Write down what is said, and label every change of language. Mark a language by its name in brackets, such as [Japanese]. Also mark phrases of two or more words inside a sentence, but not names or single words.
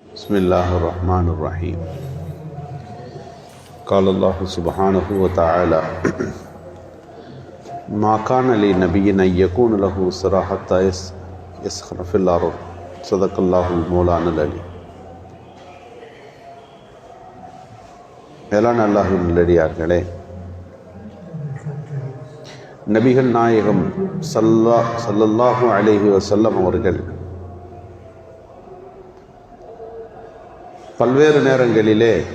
[Arabic] بسم الله الرحمن الرحيم. قال الله سبحانه وتعالى ما كان لنبي أن يكون له أسرى حتى يسخن في الأرض صدق الله المولانا العلي. [Tamil] மேலான அல்லாஹ்வின் நல்லடியார்களே, நபிகள் நாயகம் [Arabic] صلى الله عليه وسلم [Tamil] அவர்கள் பல்வேறு நேரங்களிலே